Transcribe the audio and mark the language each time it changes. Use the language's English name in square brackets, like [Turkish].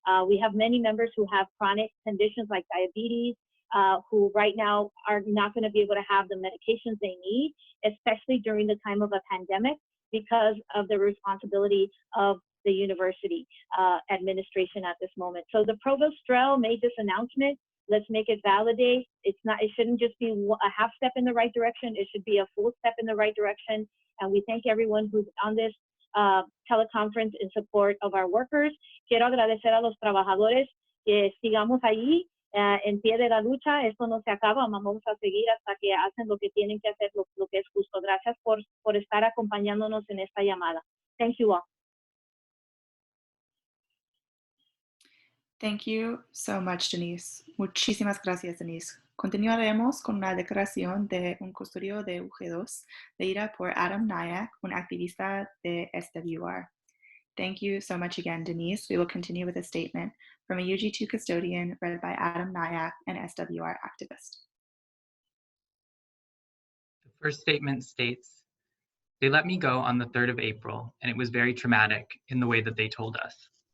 [English] We have many members who have chronic conditions like diabetes, who right now are not going to be able to have the medications they need, especially during the time of a pandemic, because of the responsibility of the university administration at this moment. So the Provost Strell made this announcement Let's make it validate. It shouldn't just be a half step in the right direction. It should be a full step in the right direction. And we thank everyone who's on this teleconference in support of our workers. [Spanish] Quiero agradecer a los trabajadores que sigamos allí en pie de la lucha. Esto no se acaba, vamos a seguir hasta que hacen lo que tienen que hacer, lo que es justo. Gracias por estar acompañándonos en esta llamada. [English] Thank you all. Thank you so much, Denise. [Spanish] Muchísimas gracias, Denise. Continuaremos con la declaración de un custodio de UG2 leída por Adam Nyack, un activista de SWR. [English] Thank you so much again, Denise. We will continue with a statement from a UG2 custodian read by Adam Nyack, an SWR activist. The first statement states, "They let me go on the 3rd of April, and it was very traumatic in the way that they told us.